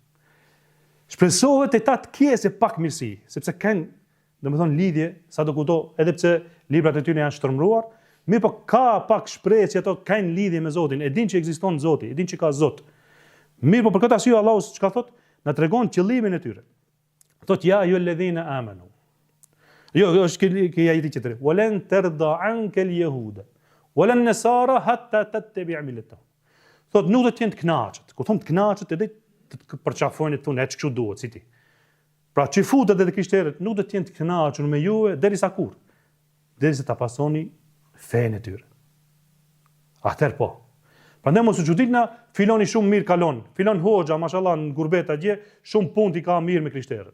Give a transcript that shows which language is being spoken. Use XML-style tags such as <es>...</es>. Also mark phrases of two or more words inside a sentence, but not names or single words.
<sq>Shpresohet e ta të kjesë pak mirësi, sepse kanë, domethënë lidhje, sadokudo, edhe pse librat e tyre janë shtrëmbruar, mirë po ka pak shprehje që ato kanë lidhje me Zotin, e din që ekziston Zoti, e din që ka Zot. Mirë po për këtë arsye Allahu çka thot? Na tregon qëllimin e tyre. Thot</sq> <ar>يا أيها الذين آمنوا.</ar> <sq>Jo, është që ajeti tjetër.</sq> <ar>ولن ترضى عنك اليهود ولا النصارى حتى تتبع ملتهم.</ar> <sq>Thot nuk do të jenë të kënaqur. Kur thon të kënaqur, edhe të përçafojnë tonë ç'kështu duhet si ti. Pra çifutët dhe krishterët nuk do të jenë të kënaqur me juve derisa kur? Derisa ta pasoni fenë e tyre. Atëherë po. Prandaj mos u çuditna, filoni shumë mirë kalon. Filon hoxha, mashallah, në gurbet atje, shumë punë i ka mirë me krishterët.</sq>